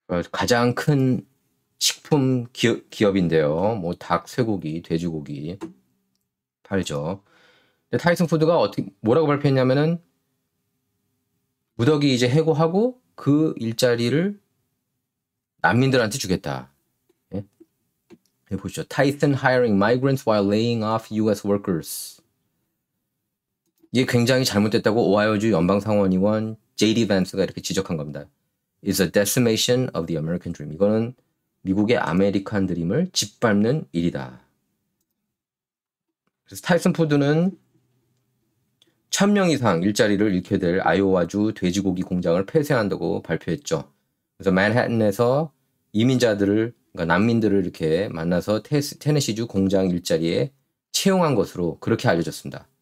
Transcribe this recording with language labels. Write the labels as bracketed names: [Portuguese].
[Korean] 가장 큰 식품 기업인데요. 뭐 닭, 쇠고기, 돼지고기 팔죠. 근데 타이슨 푸드가 뭐라고 발표했냐면은 무더기 이제 해고하고 그 일자리를 난민들한테 주겠다. 예? 보시죠. [English] 타이슨 hiring migrants while laying off US workers. [Korean] 이게 굉장히 잘못됐다고 오하이오주 연방상원의원 J.D. 밴스가 이렇게 지적한 겁니다. [English] It's a decimation of the American dream. [Korean] 이거는 미국의 아메리칸 드림을 짓밟는 일이다. 그래서 타이슨 푸드는 1000명 이상 일자리를 잃게 될 아이오와주 돼지고기 공장을 폐쇄한다고 발표했죠. 그래서 맨해튼에서 이민자들을, 그러니까 난민들을 이렇게 만나서 테네시주 공장 일자리에 채용한 것으로 그렇게 알려졌습니다.